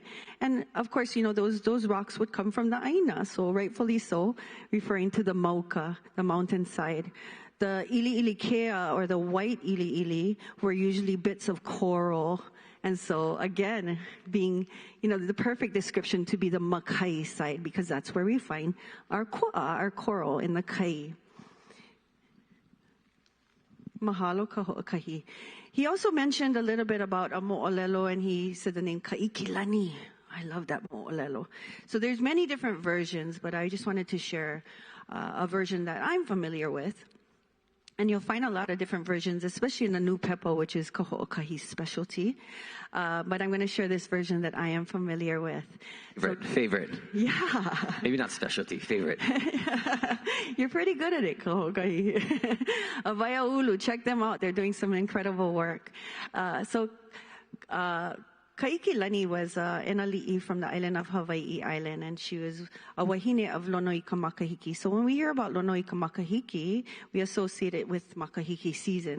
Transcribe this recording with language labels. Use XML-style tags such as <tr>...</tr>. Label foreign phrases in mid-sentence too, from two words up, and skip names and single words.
<en>And of course, you know, those rocks would come from the ʻāina, so rightfully so, referring to the mauka, the mountain side. The</en> <haw>ili kea,</haw> <en>or the white ili, were usually bits of coral. And so, again, being, you know, the perfect description to be the makai side, because that's where we find our koa, our coral, in the kai.</en> <haw>Mahalo ka hoʻakahi.</haw> <en>He also mentioned a little bit about a mo'olelo, and he said the name Kaikilani. I love that mo'olelo. So there's many different versions, but I just wanted to share a version that I'm familiar with. And you'll find a lot of different versions, especially in the new pepo, which is ka hoʻakahi's specialty. But I'm going to share this version that I am familiar with. Favorite. Yeah. Maybe not specialty, favorite. You're pretty good at it, ka hoʻakahi. Waiaulu, check them out. They're doing some incredible work. Kaikilani was an ali'i from the island of Hawaiʻi Island, and she was a wahine of Lonoi ka Makahiki. So when we hear about Lonoi ka Makahiki, we associate it with Makahiki season.</en>